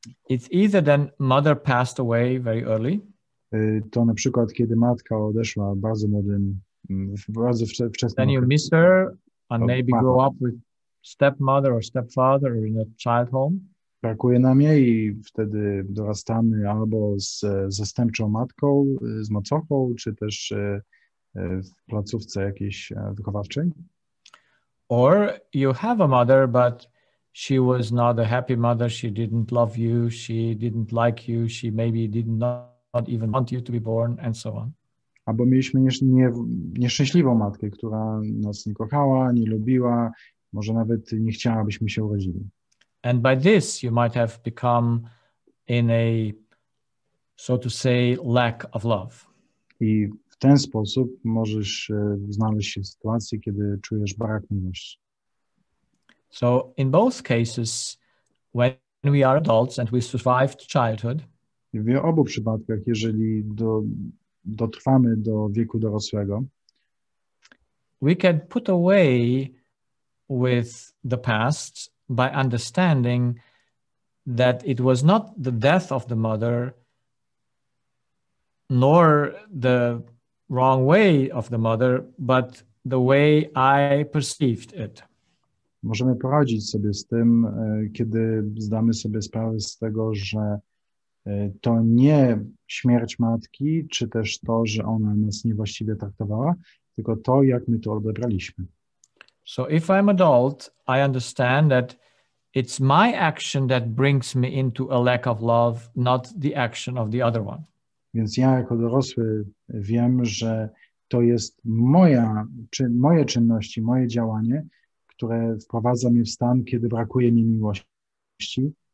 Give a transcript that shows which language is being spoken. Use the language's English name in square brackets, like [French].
[English] It's either then mother passed away very early, [Polish] to na przykład, kiedy matka odeszła w bardzo wczesnym [English] then you [Polish] okresie. [English] miss her and Oh, maybe wow. grow up with stepmother or stepfather or in a child home. [Polish] Brakuje nam jej i wtedy dorastamy albo z zastępczą matką, z macochą, czy też w placówce jakiejś wychowawczej. [English] Or you have a mother, but she was not a happy mother. She didn't love you. She didn't like you. She maybe did not even want you to be born, and so on. [Polish] Albo mieliśmy nieszczęśliwą matkę, która nas nie kochała, nie lubiła, może nawet nie chciała, abyśmy się urodzili. [English] And by this, you might have become in a, so to say, lack of love. [Polish] I w ten sposób możesz znaleźć się w sytuacji, kiedy czujesz brak miłości. [English] So in both cases, when we are adults and we survive childhood, [Polish] W obu przypadkach, jeżeli dotrwamy do wieku dorosłego, [English] we can put away with the past by understanding that it was not the death of the mother, nor the wrong way of the mother, but the way I perceived it. [Polish] możemy poradzić sobie z tym, kiedy zdamy sobie sprawę z tego, że to nie śmierć matki, czy też to, że ona nas niewłaściwie traktowała, tylko to, jak my to odebraliśmy. [English] So if I'm adult, I understand that it's my action that brings me into a lack of love, not the action of the other one. [Polish] Więc ja jako dorosły wiem, że to jest moje czynności, moje działanie, które wprowadza mnie w stan, kiedy brakuje mi miłości.